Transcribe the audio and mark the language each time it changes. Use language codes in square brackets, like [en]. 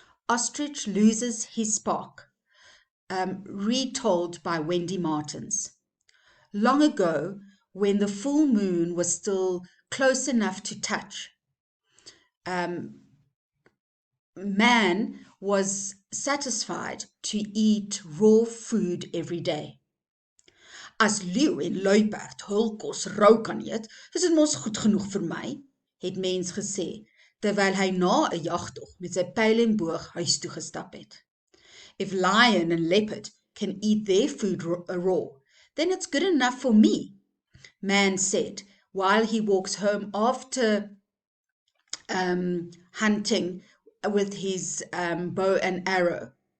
[en] Ostrich loses his spark, retold by Wendy Martins. Long ago, when the full moon was still close enough to touch, man was satisfied to eat raw food every day. [af] As leeu en luiperd hulkos rou kan eet, is dit mos goed genoeg vir my, het mens gesê, terwyl hy na 'n jagtog met sy pyl en boog huis toe gestap het. [en] If lion and leopard can eat their food raw, then it's good enough for me, man said, while he walks home after hunting with his bow and arrow.